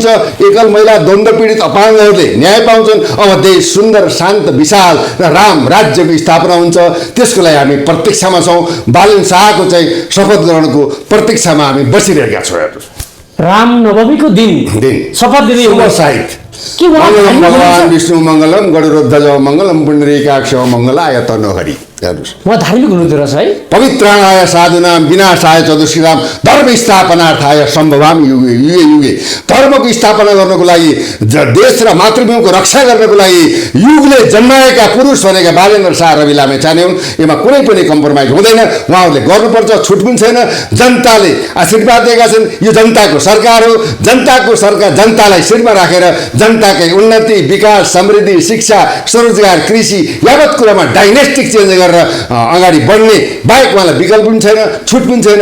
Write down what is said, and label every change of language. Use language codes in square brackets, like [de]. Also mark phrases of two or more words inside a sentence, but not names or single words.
[ne] एकल महिला द्वन्द्व पीडित अपाङ्गहरूले न्याय पाउँछन्। अब देश सुन्दर शान्त विशाल र राम राज्यको स्थापना हुन्छ। त्यसको लागि हामी प्रतीक्षामा छौँ। बालेन्द्र शाहको चाहिँ शपथ ग्रहणको प्रतीक्षामा हामी बसिरहेका छौँ। राम नवमीको दिन शपथ लिने [sa] साहित्य मङ्गलम भगवान् विष्णु मङ्गलम गरुडध्वज मङ्गलम पुण्डरीकाक्ष मङ्गलाय तनोहरि। [ne] हेर्नुहोस्, म धार्मिक हुनुहुँदो रहेछ है। [sa] पवित्राणाय साधुनाम विनाशाय चतुष्कृताम धर्म स्थापनार्थाय सम्भवाम युगे युगे युगे। [ne] धर्मको स्थापना गर्नको लागि, देश र मातृभूमिको रक्षा गर्नको लागि युगले जन्माएका पुरुष भनेका बालेन्द्र शाह रवि लामेछाने हुन्। यसमा कुनै पनि कम्प्रोमाइज हुँदैन। उहाँहरूले गर्नुपर्छ, छुट पनि छैन। जनताले आशीर्वाद दिएका छन्। यो जनताको सरकार हो। जनताको सरकार जनतालाई शिरमा राखेर जनताकै उन्नति, विकास, समृद्धि, शिक्षा, स्वरोजगार, कृषि यावत कुरामा [en] dynastic change [ne] गरेर अगाडि बढ्ने बाहेक उहाँलाई विकल्प पनि छैन, छुट पनि छैन।